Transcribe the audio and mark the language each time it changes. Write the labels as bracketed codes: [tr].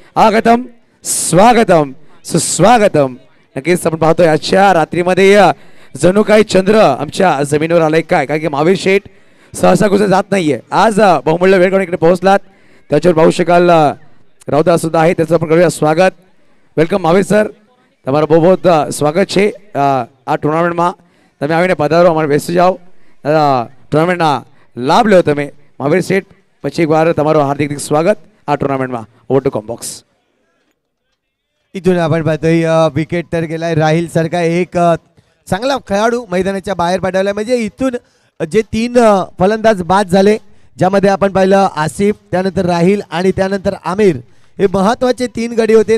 [mr] आगतम स्वागतम सुस्वागतम. नक्कीच आपण पाहतोय आजच्या रात्रीमध्ये जणू काही चंद्र आमच्या जमिनीवर आलाय काय, कारण की महावीर शेठ सहसा कुठे जात नाहीये. आज बहुमूल्य वेळ काढून इकडे पोहोचलात. त्याच्यावर पाहू शकाल रावता सुद्धा आहे, त्याचं आपण करूया स्वागत. [en] welcome Mahavir sir, [gu] તમારું બહુ બહુ સ્વાગત છે આ ટુર્નામેન્ટમાં. તમે આવીને પધારો, અમારે બેસી જાઓ, ટુર્નામેન્ટના લાભ લો તમે. મહાવીર શેઠ પછી એકવાર તમારું હાર્દિક સ્વાગત આ ટુર્નામેન્ટમાં. [en] Over to comm box. [mr] इथून आपण पाहतोय विकेट तर गेलाय राहील सारखा एक चांगला खेळाडू मैदानाच्या बाहेर पाठवलाय. म्हणजे इथून जे 3 फलंदाज बाद झाले ज्यामध्ये आपण पाहिलं आसिफ, त्यानंतर राहील आणि त्यानंतर आमिर, हे महत्वाचे 3 गडी होते.